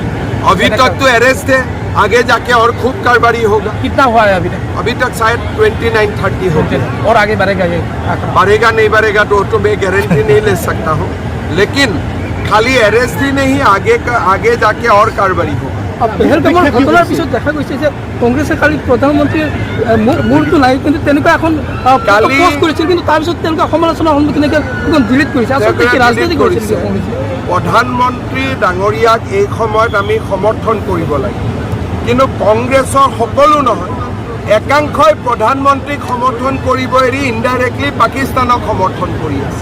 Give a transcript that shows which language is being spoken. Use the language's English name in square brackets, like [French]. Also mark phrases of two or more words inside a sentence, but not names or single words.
[Hindi] अभी तक तो अरेस्ट है, आगे जाके और खूब कार्रवाई होगा। कितना हुआ है अभी तक? अभी तक शायद 29-30 हो गया, और आगे बढ़ेगा ये? बढ़ेगा नहीं बढ़ेगा तो मैं गारंटी नहीं ले सकता हूँ, लेकिन खाली अरेस्ट ही नहीं, आगे जाके और कार्रवाई होगा। [Assamese] পেহেলগামৰ ঘটনাৰ পিছত দেখা গৈছে যে কংগ্ৰেছে কালি প্ৰধানমন্ত্ৰীৰ মূৰটো নাই, কিন্তু তেনেকুৱা এখন পোষ্ট কৰিছিল, কিন্তু তাৰপিছত তেওঁলোকে সমালোচনাৰ সন্মুখীন ডিলিট কৰিছে। আচলতে কি ৰাজনীতি কৰিছে? প্ৰধানমন্ত্ৰী ডাঙৰীয়াক এই সময়ত আমি সমৰ্থন কৰিব লাগে, কিন্তু কংগ্ৰেছৰ সকলো নহয়, একাংশই প্ৰধানমন্ত্ৰীক সমৰ্থন কৰিব এৰি ইনডাইৰেক্টলি পাকিস্তানক সমৰ্থন কৰি আছে।